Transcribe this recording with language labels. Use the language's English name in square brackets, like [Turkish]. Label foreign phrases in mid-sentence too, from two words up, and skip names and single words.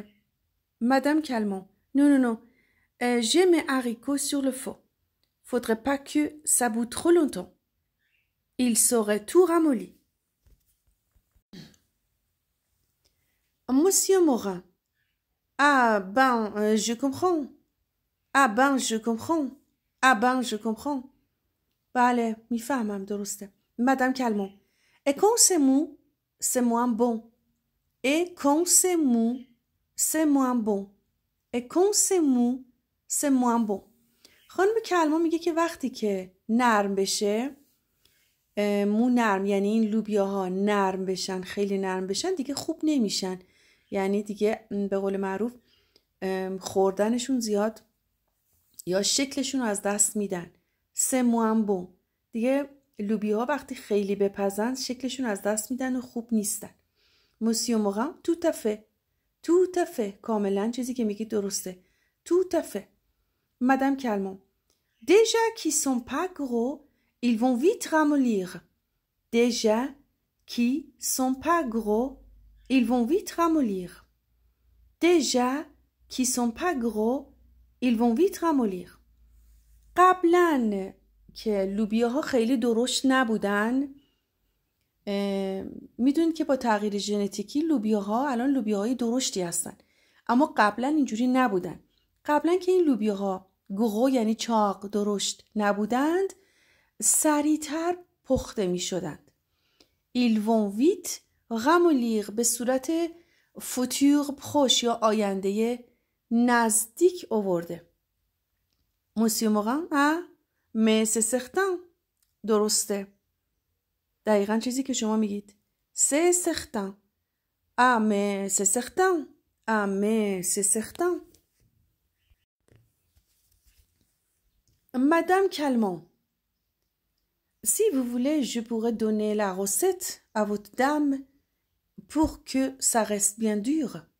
[French] Madame Calmont. Non, non, non. J'ai mes haricots sur le feu. Faudrait pas que ça boue trop longtemps. Il serait tout ramolli. Monsieur Morin. Ah ben, je comprends. Ah ben, je comprends. Ah ben, je comprends. [Persian] بله، میفهمم، درسته. [French] Madame Calmont. Et quand c'est mou, c'est moins bon. Et quand c'est mou, c'est moins bon. Et quand c'est mou, c'est moins bon. [Persian] خانم کلمون میگه که وقتی که نرم بشه مو نرم، یعنی این لوبیاها نرم بشن، خیلی نرم بشن دیگه خوب نمیشن، یعنی دیگه به قول معروف خوردنشون زیاد یا شکلشون رو از دست میدن. [French] c'est moins bon, [Persian] دیگه لوبیاها وقتی خیلی بپزن شکلشون از دست میدن و خوب نیستن. موسیو موغان [French] tout à fait [Persian] کاملا چیزی که میگی درسته. [French] tout à fait. مدام کلمان déjà qui sont pas gros ils vont vite ramollir. déjà qui sont pas gros ils vont vite ramollir. déjà qui sont pas gros ils vont vite ramollir. [Persian] قبلا که لوبیاها خیلی درشت نبودن، میدونید که با تغییر ژنتیکی لوبیاها الان لوبیاهای درشتی هستن، اما قبلا اینجوری نبودن. قبلا که این لوبیاها گرو یعنی چاق درشت نبودند، سریعتر پخته می شدند. [French] ils vont vite ramollir [Persian] به صورت [French] futur proche [Persian] یا آینده نزدیک آورده. [French] موسیو موغان mais c'est certain. [Persian] درسته، دقیقا چیزی که شما میگید. [French] c'est certain. mais c'est certain. mais c'est certain. Madame Calment, si vous voulez, je pourrais donner la recette à votre dame pour que ça reste bien dur.